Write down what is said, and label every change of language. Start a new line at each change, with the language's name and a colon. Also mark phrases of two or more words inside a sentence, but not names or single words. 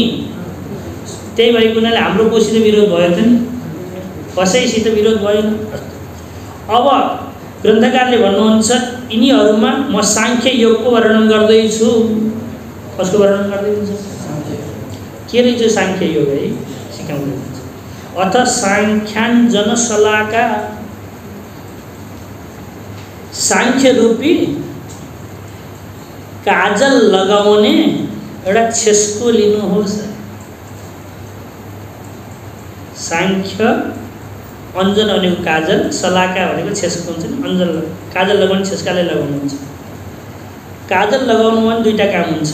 Nepali: त्यही भएको हुनाले हाम्रो कोसित विरोध भयो त नि, कसैसित विरोध भएन। अब ग्रन्थकारले भन्नुहुन्छ यिनीहरूमा म साङ्ख्य योगको वर्णन गर्दैछु। कसको वर्णन गर्दैछु? के रहेछ साङ्ख्य योग है? सिकाउँदैछ।
Sanskrit: अथ साङ्ख्याञ्जन शलाका,
Nepali: साङ्ख्य रूपी काजल लगाउने एउटा छेस्को लिनुहोस्। साङ्ख्य अञ्जन भनेको काजल, शलाका भनेको छेस्को हुन्छ नि। अञ्जन काजल लगाउने छेस्काले लगाउनुहुन्छ। काजल लगाउनुमा पनि 2टा काम हुन्छ।